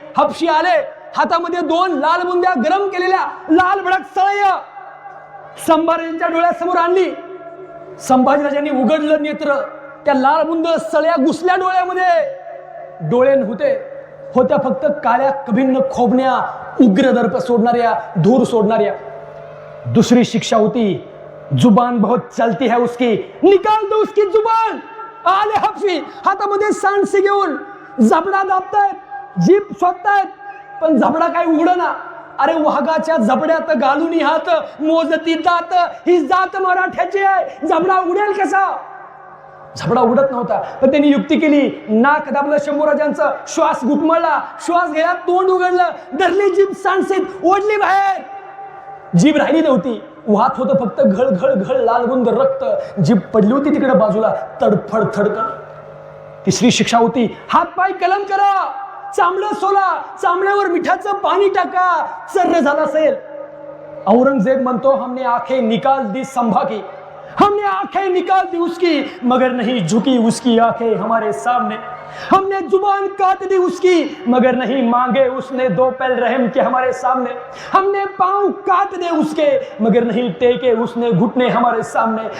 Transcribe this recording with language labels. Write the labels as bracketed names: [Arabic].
[Marathi] हपशी आले, हातामध्ये 2 लालबुंद्या गरम केलेल्या लाल भडक सळ्या संभाजीराजांच्या डोळ्यासमोर आणली. संभाजीराजांनी उघडलं नेत्र, त्या लालबुंद सळ्या घुसल्या डोळ्यामध्ये. डोळे होत्या फक्त काळ्या कभिन्न खोबण्या, उग्र दर्प सोडणाऱ्या, धूर सोडणाऱ्या. दुसरी शिक्षा होती [Hindi] जुबान बहुत चलती है उसकी, निकाल दो उसकी जुबान. [Marathi] आले हफी हातामध्ये सांडसी घेऊन जबडा दाबतायत, जीभ शोधतायत, पण जबडा काय उघडना. अरे वाघाच्या जबड्यात घालून हात मोजती दात, ही जात मराठ्याची आहे, जबडा उघडेल कसा? झबडा उघडत नव्हता. पण त्यांनी युक्ती केली, नाक दाबलं शंभूराजांचं, श्वास घुटमळला, श्वास घ्यायला तोंड उघडलं, धरली जीभ सांडसीत ओढली बाहेर. जीभ राहिली नव्हती, वाहत होतं फक्त घळ घळ घळ लालबुंद रक्त. जीभ पडली होती तिकडे बाजूला, तडफड थडकन. तिसरी शिक्षा होती हात पाय कलम करा, चांबडं सोला, चांबड्यावर मिठाचं पाणी टाका, सर्र झाला असेल. औरंगजेब म्हणतो [Hindi] हमने आंखें निकाल दी संभा की, हमने आंखें निकाल दी उसकी, मगर नहीं झुकी उसकी आंखें हमारे सामने. हमने जुबान काट दी उसकी, मगर नहीं मांगे उसने 2 पैल रहम के हमारे सामने. हमने पांव काट दे उसके, मगर नहीं टेके उसने घुटने हमारे सामने.